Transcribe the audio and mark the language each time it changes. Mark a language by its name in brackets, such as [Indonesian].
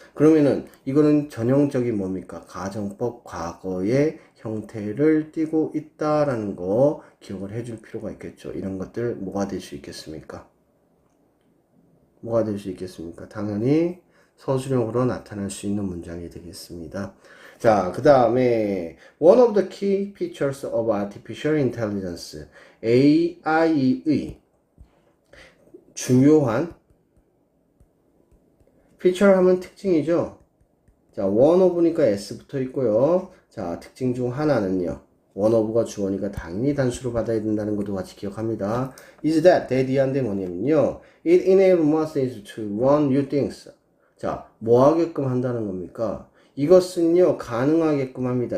[Korean] 그러면은 이거는 전형적인 뭡니까? 가정법 과거의 형태를 띠고 있다라는 거 기억을 해줄 필요가 있겠죠. 이런 것들 뭐가 될 수 있겠습니까? 뭐가 될 수 있겠습니까? 당연히 서술형으로 나타날 수 있는 문장이 되겠습니다. 자, 그 다음에 [English] one of the key features of artificial intelligence, [Korean] AI의 중요한 feature 하면 특징이죠. 자, one of니까 s 붙어 있고요. 자, 특징 중 하나는요. one of가 주어니까 당연히 단수로 받아야 된다는 것도 같이 기억합니다. [English] is that, [Korean] 대디한데 뭐냐면요. [English] it enables us to run new things. [Korean] 자, 뭐 하게끔 한다는 겁니까? 이것은요, 가능하게끔 합니다.